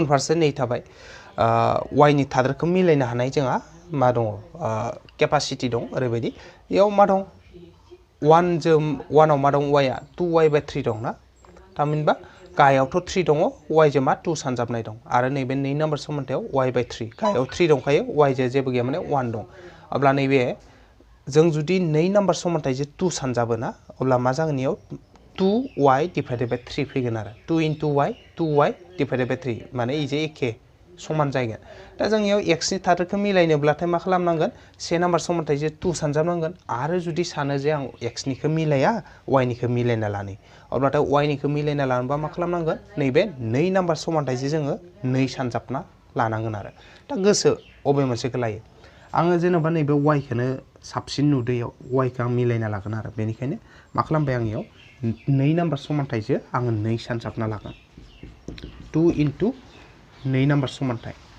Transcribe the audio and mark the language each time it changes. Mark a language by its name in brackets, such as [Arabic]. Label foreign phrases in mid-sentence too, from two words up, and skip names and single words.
[Bodo] फारसे नै थाबाय y नि थादेरखौ मिलायनो हानाय जोंहा मा दङ केपासिटी दं ओरैबायदि बेयाव मा दं 1 जों 1 आव मा दं y आ 2y/3 दं ना थामहिनबा गाहायावथ' 3 दङ y जों मा 2 सानजाबनाय दं आरो नैबे 2 नम्बर समानथायाव y/3 गाहायाव 3 दंखायो y जों जेबो गैया माने 1 दं अब्ला नैबे जों जुदि 2 नम्बर समानथाइजों 2 सानजाबोना अब्ला मा जागोन इयाव 2y [English] divided by [Bodo] 3 फैगोन आरो 2 into y 2y divided by 3 माने इजे एखे समान जागोन दा जों इयाव x नि थादेरखौ मिलायनोब्लाथाय मा खालामनांगोन 1 नम्बर समानथाइजों 2 सानजाबनांगोन आरो जुदि सानो जे आं x निखौ मिलाया y निखौ मिलायना लानो अब्लाथाय y निखौ मिलायना लानोबा मा खालामनांगोन नैबे 2 नम्बर समानथाइजों जोङो 2 सानजाबना लानांगोन आरो दा गोसो अबे मोनसेखौ लायो आङो जेनेबा नैबे y खौनो साबसिन नुदैयाव y खौ आं मिलायना लागोन आरो बेनिखायनो मा खालामबाय आं इयाव 2 नम्बर समानथाइजों आङो 2 सानजाबना लागोन 2 into 2 नम्बर समानथाइ